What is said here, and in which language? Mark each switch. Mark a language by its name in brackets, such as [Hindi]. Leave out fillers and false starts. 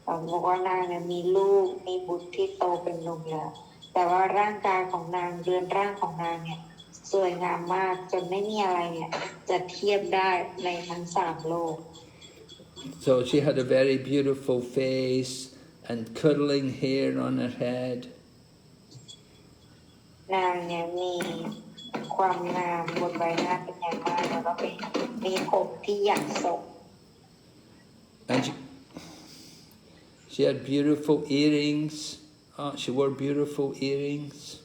[Thai] บอกว่านางเนี่ยมีลูกมีบุตรที่โตเป็นหนุ่มแล้วแต่ว่าร่างกายของนางเรือนร่างของนางเนี่ยสวยงามมากจนไม่มีอะไรเนี่ยจะเทียบได้ในทั้งสามโลก [English] So she had a very beautiful face and curling hair on her head. [Thai] นางเนี่ยมีความงามบนใบหน้าเป็นอย่างมากแล้วก็มีผมที่หยักศก [English] And she had beautiful earrings. She wore beautiful earrings.